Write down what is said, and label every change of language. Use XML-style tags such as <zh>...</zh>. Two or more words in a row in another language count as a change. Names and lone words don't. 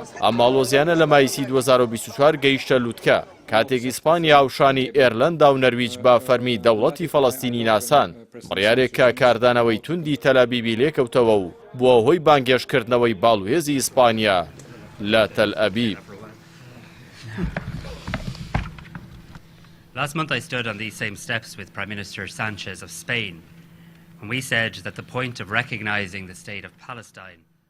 <ckb>ئەم ماڵۆزیانە لە مایسی 2024 گەیشتە لووتکە کاتێک ئیسپانیا هاوشانی ئێرلەندا و نەرویج بە فەرمی دەوڵەتی فەڵەستینی ناسان بڕیارێک کە کاردانەوەی توندی تەلەبیبی لێکەوتەوە و بووە هۆی بانگێشکردنەوەی باڵوێزی ئیسپانیا لە تەل ئەبیب.</ckb> <en>Last month I stood on these same steps with Prime Minister Sanchez of Spain when we said that the point of recognizing the state of Palestine</en>